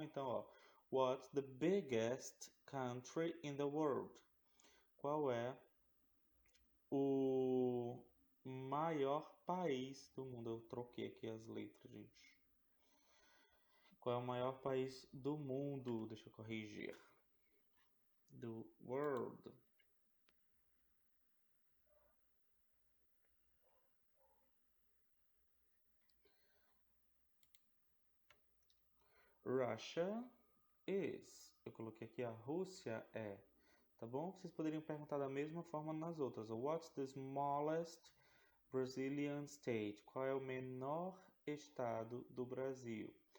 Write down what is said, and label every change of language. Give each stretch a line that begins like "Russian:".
Portuguese: Então, ó,
English: what's the biggest country in the world?
Portuguese: Qual é o maior país do mundo? Eu troquei aqui as letras, gente. Qual é o maior país do mundo? Deixa eu corrigir. Do world.
English: Russia is.
Portuguese: Eu coloquei aqui a Rússia é. Tá bom? Vocês poderiam perguntar da mesma forma nas outras.
English: What's the smallest Brazilian state?
Portuguese: Qual é o menor estado do Brasil?